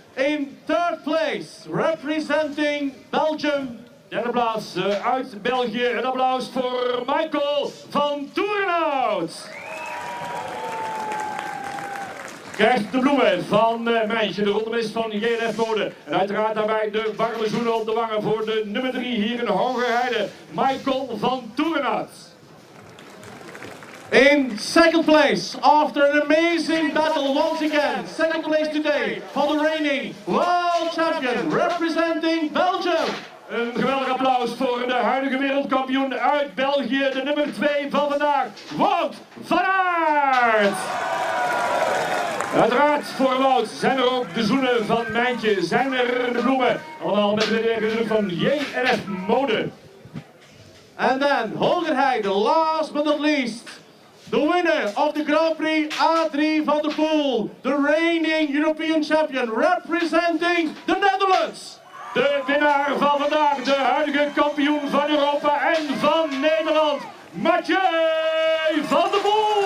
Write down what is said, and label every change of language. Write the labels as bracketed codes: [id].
[en] In 3rd place, representing Belgium. [nl] Derde plaats uit België. Een applaus voor Michael van Toerenhout. Krijgt de bloemen van Mijntje, de rondemis van JNF Mode. En uiteraard daarbij de warme zoenen op de wangen voor de nummer 3 hier in Hoogerheide, Michael van Toerenhout. [en] In 2nd place, after an amazing battle once again, 2nd place today for the reigning world champion representing Belgium. [nl] Een geweldig applaus voor de huidige wereldkampioen uit België, de nummer 2 van vandaag, Wout van Aert. Uiteraard voor Wout zijn er ook de zoenen van Mijntje, zijn er de bloemen, allemaal met de van JNF Mode. [en] And then Hoogerheide, last but not least, the winner of the Grand Prix A3 van der Poel, the reigning European champion representing the Netherlands. [nl] De winnaar van vandaag, de huidige kampioen van Europa en van Nederland, Mathieu van der Poel.